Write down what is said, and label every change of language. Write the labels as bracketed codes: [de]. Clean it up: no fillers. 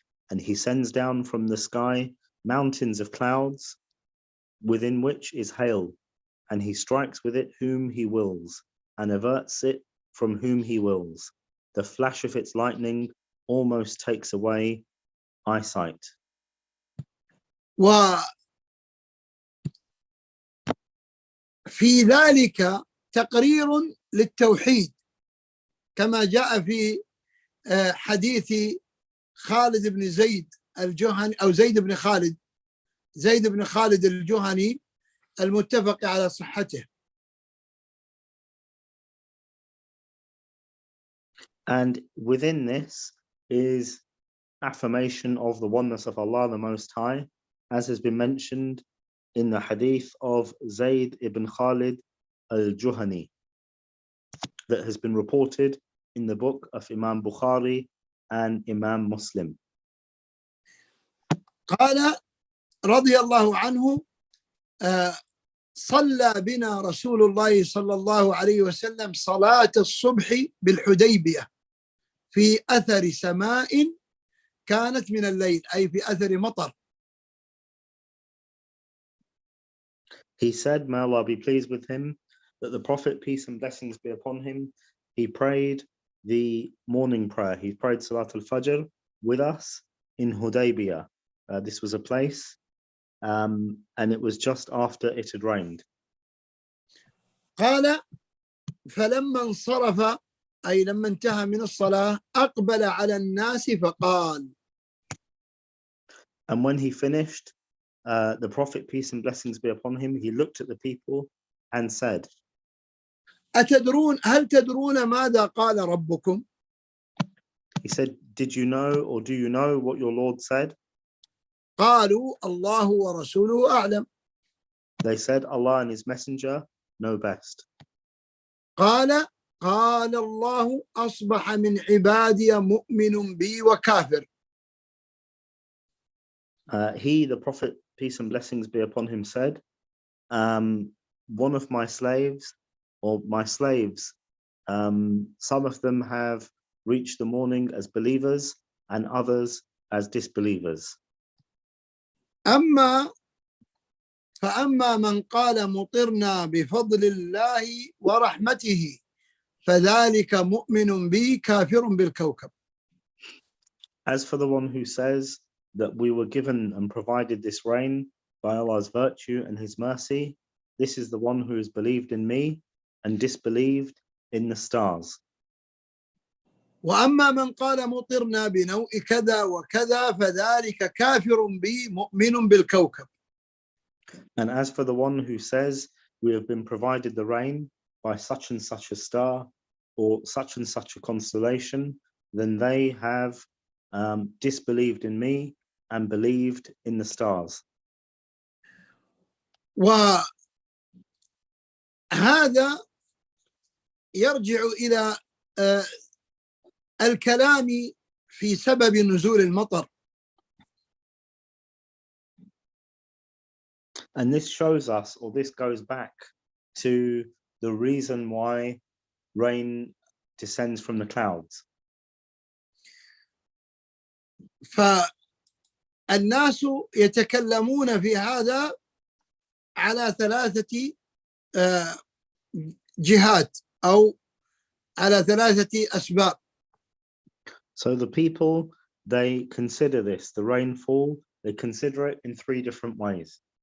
[en] And He sends down from the sky mountains of clouds, within which is hail, and He strikes with it whom He wills, and averts it from whom He wills. The flash of its lightning almost takes away eyesight. [ar] وفي ذلك تقرير للتوحيد كما جاء في حديث خالد بن زيد الجهني أو زيد بن خالد الجهني المتفق على صحته. [en] And within this is affirmation of the oneness of Allah the Most High, as has been mentioned in the hadith of Zayd ibn Khalid al-Juhani that has been reported in the book of Imam Bukhari and Imam Muslim. [ar] قال رضي الله عنه: صلى بنا رسول الله صلى الله عليه وسلم صلاة الصبح بالحديبية في أثر سماء كانت من الليل، أي في أثر مطر. [en] He said, may Allah be pleased with him, that the Prophet, peace and blessings be upon him, he prayed the morning prayer. He prayed Salat al-Fajr with us in Hudaybiyah. This was a place, and it was just after it had rained. [ar] قال فلما انصرف أي لما انتهى من الصلاة أقبل على الناس فقال. [en] And when he finished, the Prophet, peace and blessings be upon him, he looked at the people and said, [ar] هل تدرون ماذا قال ربكم؟ [en] He said, did you know or do you know what your Lord said? [ar] قالوا الله ورسوله أعلم. [en] They said, Allah and His Messenger know best. [ar] قال الله أصبح من عبادي مؤمن بي وكافر. [en] He, the Prophet, peace and blessings be upon him, said, one of my slaves, or my slaves, some of them have reached the morning as believers and others as disbelievers. [ar] فأما من قال مطرنا بفضل الله ورحمته فذلك مؤمن بي كافر بالكوكب. [en] As for the one who says that we were given and provided this rain by Allah's virtue and His mercy, this is the one who has believed in me and disbelieved in the stars. [ar] وأما من قال مطرنا بنوء كذا وكذا فذلك كافر بي مؤمن بالكوكب. [en] And as for the one who says we have been provided the rain by such and such a star or such and such a constellation, then they have disbelieved in me and believed in the stars. [ar] وهذا يرجع إلى الكلام في سبب نزول المطر. [en] And this shows us, or this goes back to the reason why rain descends from the clouds. [ar] فالناس يتكلمون في هذا على ثلاثة جهات أو على ثلاثة أسباب. [en] So the people, they consider this, the rainfall, they consider it in three different ways.